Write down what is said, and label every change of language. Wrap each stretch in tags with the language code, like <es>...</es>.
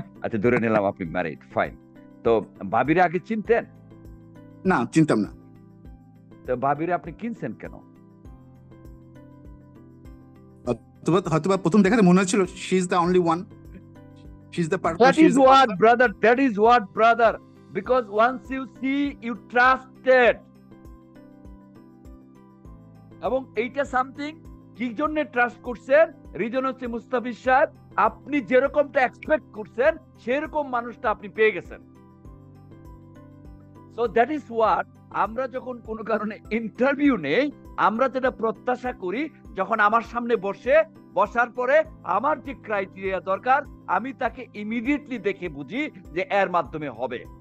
<bn>আচ্ছা ধরে নিলাম আপনি ম্যারিড, ফাইন। তো ভাবিরে আগে চিনতেন? না, চিনতাম না। তো ভাবিরে আপনি কিনছেন কেন? হয়তোবা প্রথম দেখাতে মনে হচ্ছিল</bn> <en>She is the only one, she is the partner, That is what, brother. That is what, brother. Because once you see, you trusted.</en> <bn>এবং এইটা সামথিং কি জন্য ট্রাস্ট করছেন? রিজন হচ্ছে মুস্তাফিজ সাহেব, আপনি যেরকমটা এক্সপেক্ট করছেন সেরকম মানুষটা আপনি পেয়ে গেছেন।</bn> <en>so that is what,</en> <bn>আমরা যখন কোনো কারণে ইন্টারভিউ নেই, আমরা যেটা প্রত্যাশা করি, যখন আমার সামনে বসার পরে আমার যে ক্রাইটেরিয়া দরকার, আমি তাকে ইমিডিয়েটলি দেখে বুঝি যে এর মাধ্যমে হবে।</bn>